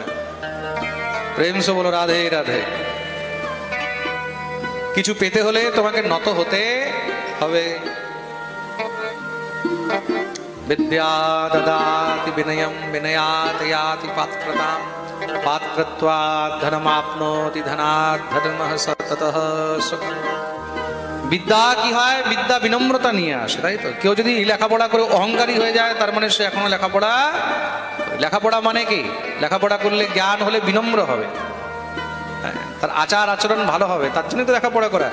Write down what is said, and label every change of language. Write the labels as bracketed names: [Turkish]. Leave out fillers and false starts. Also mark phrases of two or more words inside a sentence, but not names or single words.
[Hindi] प्रेम से बोलो राधे राधे। [Bangla] কিছু পেতে হলে তোমাকে নত হতে হবে। [Sanskrit] বিদ্যা দদাতি বিনয়ম বিনয়াত ইয়াতি পাত্রতাম পাত্র कृत्वा धनमाप्नोति धनात् धर्मः सततः सुखम्। [Bangla] বিদ্যা কি হয়? বিদ্যা বিনম্রতা নিয়ে আসে, তাই তো? কেউ যদি লেখাপড়া করে অহংকারী হয়ে যায়, তার মানে সে এখনো লেখাপড়া মানে কি? লেখাপড়া করলে জ্ঞান হলে বিনম্র হবে, তার আচার আচরণ ভালো হবে, তার জন্য তো লেখাপড়া করা।